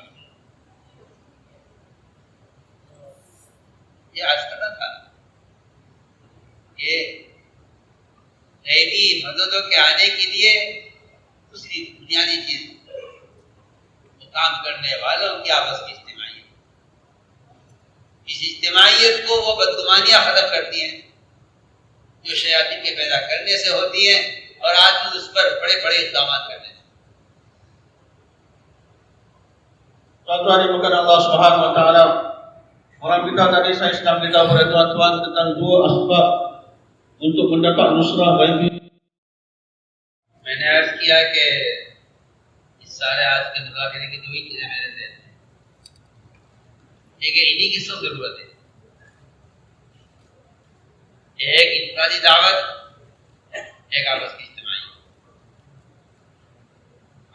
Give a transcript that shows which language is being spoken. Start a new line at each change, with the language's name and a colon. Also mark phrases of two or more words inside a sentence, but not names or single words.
Urdu: یہ آج کرنا تھا کہ غیبی مددوں کے آنے کے لیے دوسری بنیادی چیز وہ کام کرنے والوں کی آپس کی اجتماعیت. اس اجتماعیت کو وہ بدگمانیاں ختم کرتی ہیں جو شیاطین کے پیدا کرنے سے ہوتی ہیں اور آدمی اس پر بڑے بڑے اقدامات کرتے ہیں.
Arabic: الله سبحانه وتعالى
Malay: orang kita tadi saya sedang beritahu kepada tuan-tuan tentang dua asbab untuk mendapat
Arabic: نصرة غيبي.
Urdu: میں نے عرض کیا کہ اس سارے آج کے مذاکرے کی دو ہی چیزیں میرے ذہن میں، ایک انہی کی سب ضرورت ہے، ایک انفرادی دعوت، ایک آپس کی اجتماعی.